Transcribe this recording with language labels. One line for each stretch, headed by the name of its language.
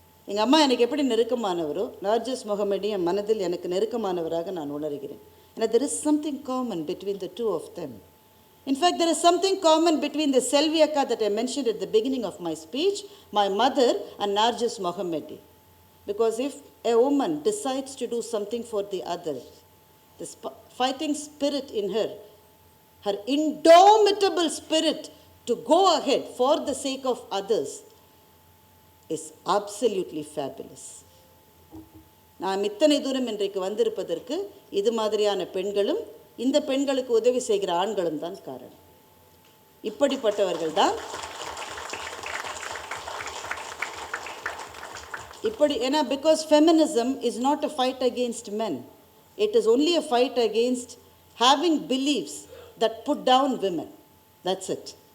Tamil: எங்கள் அம்மா எனக்கு எப்படி நெருக்கமானவரோ, நார்ஜஸ் முகமது என் மனதில் எனக்கு நெருக்கமானவராக நான் உணர்கிறேன்.
English: And there is something common between the two of them. In fact, there is something common between the Selvi Akka that I mentioned at the beginning of my speech, my mother, and Narjis Mohammadi. Because if a woman decides to do something for the other, the fighting spirit in her, her indomitable spirit to go ahead for the sake of others is absolutely fabulous.
Tamil: நாம் இத்தனை தூரம் இன்றைக்கு வந்திருப்பதற்கு இது மாதிரியான பெண்களும் இந்த பெண்களுக்கு உதவி செய்கிற ஆண்களும் தான் காரணம். இப்படிப்பட்டவர்கள் தான் இப்படி ஏன்னா
English: Because feminism is not a fight against men, it is only a fight against having believes that put down women. That's it.